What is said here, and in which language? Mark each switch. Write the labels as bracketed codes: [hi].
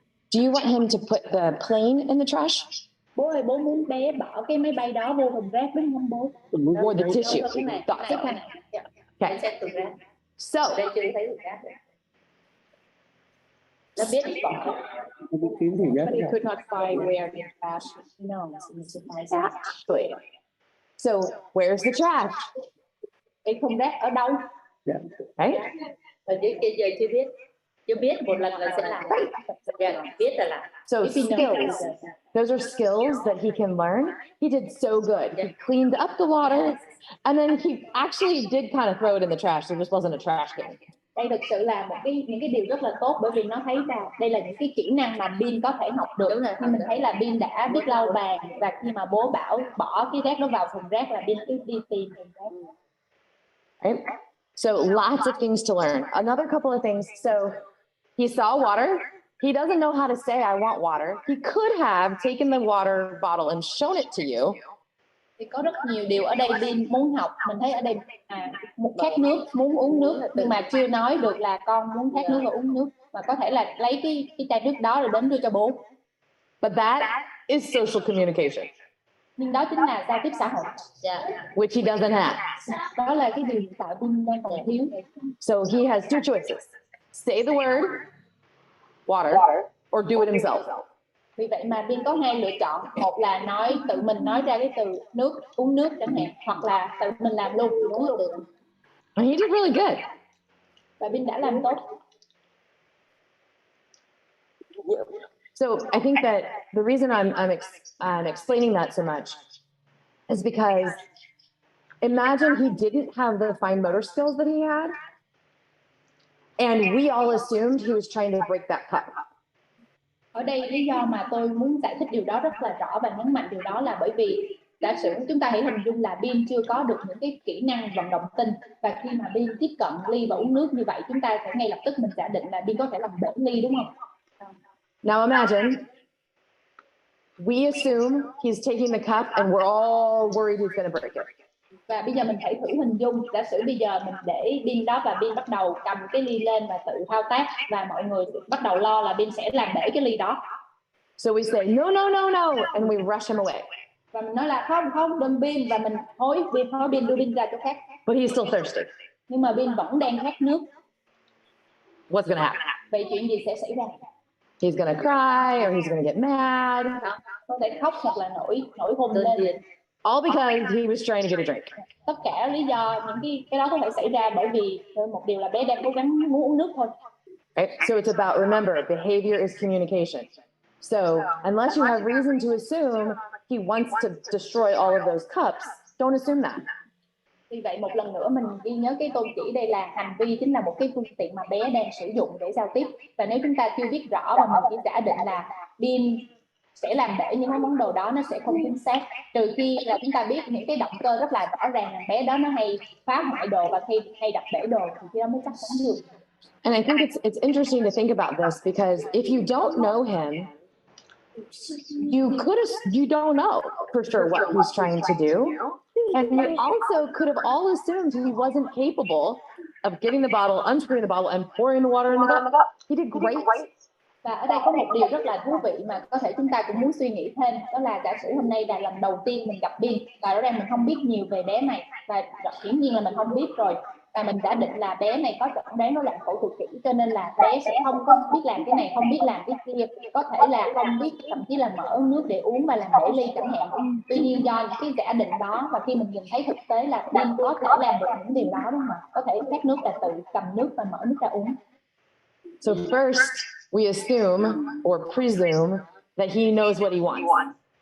[en] Do you want him to put the plane in the trash [vi] Bố ơi, bố muốn bé bỏ cái máy bay đó vô thùng rác đúng không bố? [en] or the tissue? [vi] Cái này, [en] Thought [vi] cái [en] so. [vi] này. [en] Okay. [vi] sẽ tự ra. [en] So [vi] Đây chưa thấy được ra. Nó biết bỏ. Đi kiếm thùng rác. [en] But he could not find where the trash actually, so where's the trash? [vi] cái thùng rác ở đâu? Dạ. [en] Right? [vi] Ở dưới kia giờ chưa biết. Chưa biết một lần là sẽ làm. Dạ, biết là làm. [en] So skills. Those are skills that he can learn. He did so good. He cleaned up the water, and then he actually did kind of throw it in the trash. There just wasn't a trash can. [vi] Đây thực sự là những cái điều rất là tốt, bởi vì nó thấy là đây là những cái kỹ năng mà Bin có thể học được. Nhưng mình thấy là Bin đã biết lau bàn, và khi mà bố bảo bỏ cái rác đó vào thùng rác là Bin cứ đi tìm thùng rác. [en] Right? So lots of things to learn. Another couple of things. So he saw water. He doesn't know how to say, I want water. He could have taken the water bottle and shown it to you. [vi] Thì có rất nhiều điều ở đây Bin muốn học. Mình thấy ở đây một khát nước, muốn uống nước, nhưng mà chưa nói được là con muốn khát nước và uống nước. Mà có thể là lấy cái chai nước đó rồi đến đưa cho bố. [en] But that is social communication, [vi] Nhưng đó chính là giao tiếp xã hội. [en] which he doesn't have. [vi] Đó là cái điều hiện tại Bin đang còn thiếu. [en] So he has two choices. Say the word, water, or do it himself. [vi] Vì vậy mà Bin có hai lựa chọn. Một là tự mình nói ra cái từ nước, uống nước chẳng hạn. Hoặc là tự mình làm luôn, uống luôn. [en] And he did really good. [vi] Và Bin đã làm tốt. [en] So I think that the reason I'm explaining that so much is because imagine he didn't have the fine motor skills that he had, and we all assumed he was trying to break that cup. [vi] Ở đây lý do mà tôi muốn giải thích điều đó rất là rõ và nhấn mạnh điều đó là bởi vì giả sử chúng ta hãy hình dung là Bin chưa có được những cái kỹ năng vận động tinh, và khi mà Bin tiếp cận ly và uống nước như vậy, chúng ta sẽ ngay lập tức mình giả định là Bin có thể làm bể ly, đúng không? [en] Now imagine we assume he's taking the cup and we're all worried he's going to break it. [vi] Và bây giờ mình hãy thử hình dung, giả sử bây giờ mình để Bin đó và Bin bắt đầu cầm cái ly lên và tự thao tác, và mọi người bắt đầu lo là Bin sẽ làm bể cái ly đó. [en] So we say no, and we rush him away. [vi] Và mình nói là không, đừng Bin, và mình hối Bin đưa Bin ra chỗ khác. [en] But he's still thirsty. [vi] Nhưng mà Bin vẫn đang khát nước. [en] What's going to happen? [vi] Vậy chuyện gì sẽ xảy ra? [en] He's going to cry or he's going to get mad. [vi] Có thể khóc hoặc là nổi hôn lên. [en] All because he was trying to get a drink. [vi] Tất cả lý do những cái đó có thể xảy ra bởi vì một điều là bé đang cố gắng muốn uống nước thôi. [en] Right? So it's about, remember, behavior is communication. So unless you have reason to assume he wants to destroy all of those cups, don't assume that. [vi] Vì vậy một lần nữa mình ghi nhớ cái tôn chỉ đây là hành vi chính là một cái phương tiện mà bé đang sử dụng để giao tiếp. Và nếu chúng ta chưa biết rõ và mình chỉ giả định là pin sẽ làm bể những cái món đồ đó, nó sẽ không chính xác. Trừ khi là chúng ta biết những cái động cơ rất là rõ ràng là bé đó nó hay phá hoại đồ và hay đập bể đồ thì khi đó mới chắc chắn được. [en] And I think it's interesting to think about this because if you don't know him, you don't know for sure what he's trying to do. And you also could have all assumed he wasn't capable of getting the bottle, unscrewing the bottle, and pouring the water in the cup. He did great. [vi] Và ở đây có một điều rất là thú vị mà có thể chúng ta cũng muốn suy nghĩ thêm, đó là giả sử hôm nay là lần đầu tiên mình gặp Bin và ở đây mình không biết nhiều về bé này và hiển nhiên là mình không biết rồi, và mình đã định là bé này có chẩn đoán rối loạn phẫu thuật kỹ cho nên là bé sẽ không có biết làm cái này, không biết làm cái kia, có thể là không biết thậm chí là mở nước để uống và làm bể ly chẳng hạn. Tuy nhiên do những cái giả định đó và khi mình nhìn thấy thực tế là Bin có thể làm được những điều đó, đúng không ạ? Có thể khát nước là tự cầm nước và mở nước ra uống. [en] So first, we assume or presume that he knows what he wants.